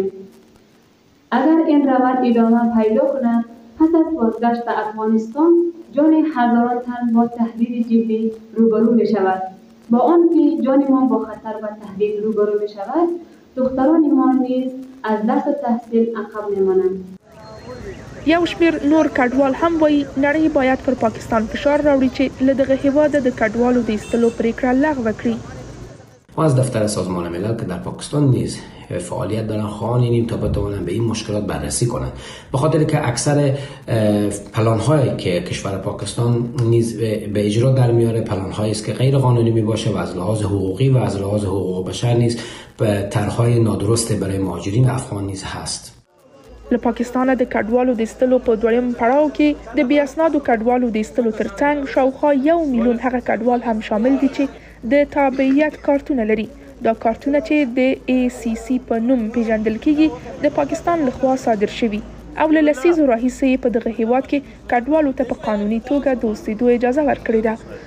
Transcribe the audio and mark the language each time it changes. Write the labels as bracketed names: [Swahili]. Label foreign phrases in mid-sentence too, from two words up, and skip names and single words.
[Persian] اگر این روند ادامه پیدا کند پس از بازگشت به افغانستان جان هزاران تن با تهدید جدی روبرو می شود. با آنکه جان ما با خطر و تهدید روبرو می شود دختران ما نیز از درس و تحصیل عقب می مانند. [Pashto] یو شمېر نور کډوال هم وایي نړۍ باید پر پاکستان فشار راوړي چې له دغه هیواده د کډوالو د ایستلو پرېکړه لغوه کړي. [Persian] ما از دفتر سازمان ملل که در پاکستان نیز فعالیت دارن خواهانیم تا بتوانند به این مشکلات بررسی کنند، به خاطر که اکثر پلان‌هایی که کشور پاکستان نیز به اجرا در میاره پلان‌هایی است که غیر قانونی میباشه و از لحاظ حقوقی و از لحاظ حقوق بشر نیز طرح‌های نادرست برای مهاجرین افغان نیز هست. [Pashto] له پاکستانه د کډوالو د ایستلو په دویم پړاو کې د بې اسنادو کډوالو د ایستلو ترڅنګ شاوخوا 1 میلیون هغه کډوال هم شامل دي چې د تابعیت کارتونه لري دا کارتونه چې د ACC په نوم پیژندل کیږي د پاکستان لخوا صادر شوي او له لسیزو راهیسې په دغه هیواد کې کډوالو ته په قانوني توګه د اوسېدو اجازه ورکړې ده.